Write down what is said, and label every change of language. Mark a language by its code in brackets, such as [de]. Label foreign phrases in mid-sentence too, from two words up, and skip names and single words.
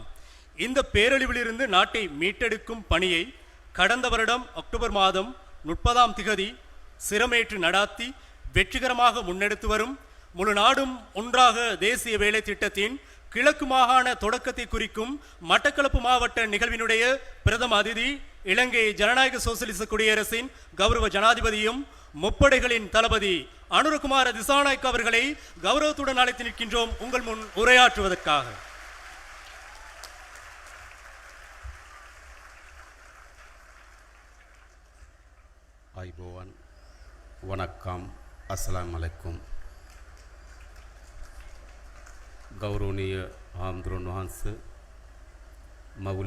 [ta] இந்த பேரழிவிலிருந்து நாட்டை மீட்டெடுக்கும் பணியை கடந்த வருடம் அக்டோபர் மாதம் 30ஆம் திகதி சிரமேற்று நடாத்தி வெற்றிகரமாக முன்னெடுத்து வரும் முழு நாடும் ஒன்றாக தேசிய வேலை திட்டத்தின் கிழக்கு மாகாண தொடக்கத்தை குறிக்கும் மட்டக்களப்பு மாவட்ட நிகழ்வினுடைய பிரதம அதிதி இலங்கை ஜனநாயக சோசலிச குடியரசின் கௌரவ ஜனாதிபதியும் முப்படைகளின் தளபதி அனுரகுமார திசாநாயக் அவர்களை கௌரவத்துடன் அழைத்து நிற்கின்றோம் உங்கள் முன் உரையாற்றுவதற்காக. [si] අයිබෝවන් වනක්කම් [ar] السلام عليكم [si] ගෞරවනීය හාමුදුරුවන් වහන්ස මවුල